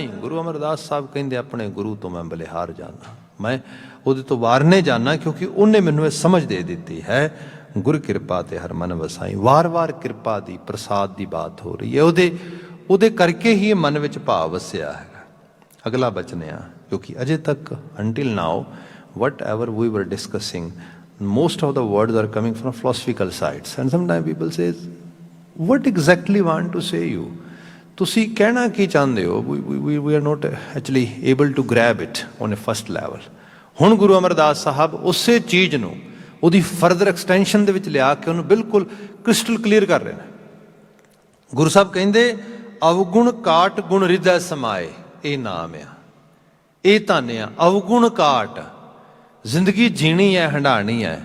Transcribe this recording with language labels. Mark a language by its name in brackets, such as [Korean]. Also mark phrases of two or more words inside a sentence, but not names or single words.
[Punjabi] ਗੁਰੂ ਅਮਰਦਾਸ ਸਾਹਿਬ ਕਹਿੰਦੇ ਆਪਣੇ ਗੁਰੂ ਤੋਂ ਮੈਂ ਬਲਿਹਾਰ ਜਾਣਾ, ਮੈਂ ਉਹਦੇ ਤੋਂ ਵਾਰਨੇ ਜਾਣਾ, ਕਿਉਂਕਿ ਉਹਨੇ ਮੈਨੂੰ ਇਹ ਸਮਝ ਦੇ ਦਿੱਤੀ ਹੈ ਗੁਰ ਕਿਰਪਾ ਤੇ ਹਰ ਮਨ ਵਸਾਈ। ਵਾਰ-ਵਾਰ ਕਿਰਪਾ ਦੀ, ਪ੍ਰਸਾਦ ਦੀ ਬਾਤ ਹੋ ਰਹੀ ਹੈ, ਉਹਦੇ ਕਰਕੇ ਹੀ ਇਹ ਮਨ ਵਿੱਚ ਭਾਵ ਵਸਿਆ ਹੈਗਾ। ਅਗਲਾ ਬਚਨ ਆ, ਕਿਉਂਕਿ ਅਜੇ ਤੱਕ [English] until now whatever we were discussing, most of the words are coming from philosophical sides, and sometimes people say what exactly want to say you, [Punjabi] ਤੁਸੀਂ ਕਹਿਣਾ ਕੀ ਚਾਹੁੰਦੇ ਹੋ? [English] we are not actually able to grab it on a first level। [Punjabi] ਹੁਣ ਗੁਰੂ ਅਮਰਦਾਸ ਸਾਹਿਬ ਉਸੇ ਚੀਜ਼ ਨੂੰ ਉਹਦੀ [English] further extension [Punjabi] ਦੇ ਵਿੱਚ ਲਿਆ ਕੇ ਉਹਨੂੰ ਬਿਲਕੁਲ [English] crystal clear [Punjabi] ਕਰ ਰਹੇ ਨੇ। ਗੁਰੂ ਸਾਹਿਬ ਕਹਿੰਦੇ ਅਵਗੁਣ ਕਾਟ ਗੁਣ ਰਿਦੈ ਸਮਾਏ, ਇਹ ਨਾਮ ਆ, ਇਹ ਧਨ ਆ। ਅਵਗੁਣ ਕਾਟ, ਜ਼ਿੰਦਗੀ ਜੀਣੀ ਹੈ, ਹੰਡਾਣੀ ਹੈ।